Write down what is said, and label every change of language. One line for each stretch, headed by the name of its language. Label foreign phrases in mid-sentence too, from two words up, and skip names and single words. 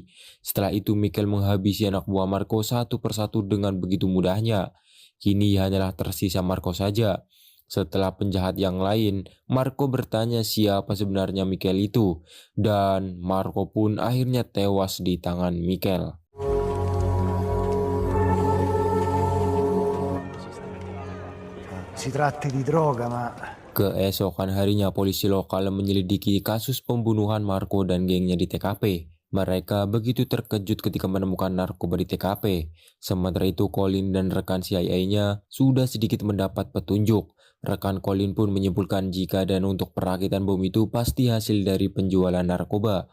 Indonesian: Setelah itu Michael menghabisi anak buah Marco satu persatu dengan begitu mudahnya. Kini hanyalah tersisa Marco saja. Setelah penjahat yang lain, Marco bertanya siapa sebenarnya Michael itu, dan Marco pun akhirnya tewas di tangan Michael.
Italian: Si tratti di droga, ma...
Indonesian: Keesokan harinya polisi lokal menyelidiki kasus pembunuhan Marco dan gengnya di TKP. Mereka begitu terkejut ketika menemukan narkoba di TKP. Sementara itu Colin dan rekan CIA-nya sudah sedikit mendapat petunjuk. Rekan Colin pun menyimpulkan jika dana untuk perakitan bom itu pasti hasil dari penjualan narkoba.